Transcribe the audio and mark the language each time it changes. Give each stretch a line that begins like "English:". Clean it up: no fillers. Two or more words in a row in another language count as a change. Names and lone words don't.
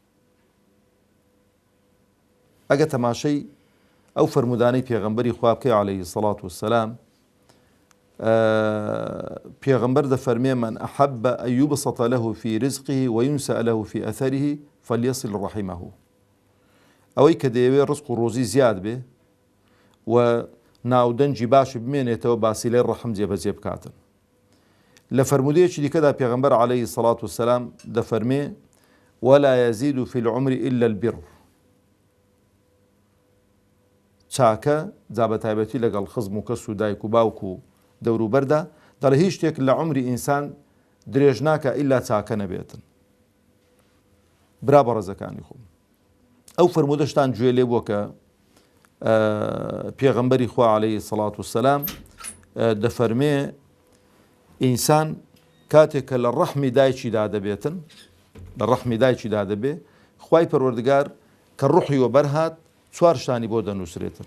Central Kurdish: ئەگە تەماشەی ئەو فەرمودانەی پێغەمبەری خوا بکەی
Arabic: عەلەیهی سەڵات وەسەلام،
Central Kurdish: پێغەمبەر دەفەرمێ
Arabic: من ئەحەبە ئەن یوبسەطە لەه فی رزقه ویونسە لەه فی ئەثەره فەلیەصل ڕەحیمەه.
Central Kurdish: ئەوەی کە دەیەوێ ڕزق و ڕۆزی زیاد بێ و ناودەنجی باشی بمێنێتەوە باسیلەی ڕەحم جێبەجێ بکاتن. لە فەرمودەیەکی دیکەدا پێغەمبەر
Arabic: عەلەیهی سەڵات وەسەلام
Central Kurdish: دەفەرمێ
Arabic: ولا يزيد في العمر إلا البر.
Central Kurdish: چاکە جا بە تایبەتی لەگەڵ خزم و کەس و دایک و باوک و دەوروبەردا دەڵێ هیچ شتێک لە عمری ئینسان درێژ ناکە ئیلا چاکە نەبێتن. برا بەڕێزەکانی خۆم، ئەو فەرمودەشتان گوێ لێ بووە کە پێغەمبەری خوا
Arabic: عەلەیهی سەڵات وەسەلام
Central Kurdish: دەفەرمێ ئینسان کاتێک کە لە ڕەحمی دایکیدا دەبێتن، لە ڕەحمی دایکیدا دەبێ، خوای پەروەردگار کە ڕوحیوە بەرهات چوار شتانی بۆ دەنووسرێتن.